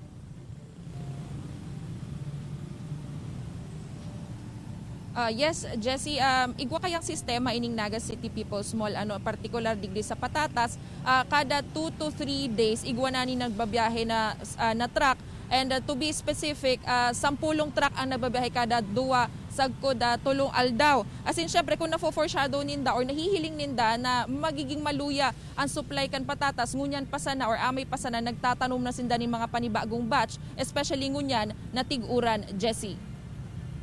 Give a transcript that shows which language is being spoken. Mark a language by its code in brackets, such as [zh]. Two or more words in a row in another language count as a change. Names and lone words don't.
[bik] Yes, Jessie, igwa kayang sistema ining Naga City People's Mall, particular digdi sa patatas, kada [en] 2 to 3 days [bik] igwa na ni nagbabiyahe na truck [en] And to be specific, 10 truck [bik] ang nababiyahe kada duwa sagkod tulong aldaw. As in, syempre, kung na-foreshadow ninda or nahihiling ninda na magiging maluya ang supply kan patatas, ngunyan pa sana or amay pa sana nagtatanom na sinda ni mga panibagong batch, especially ngunyan na tiguran, Jessie.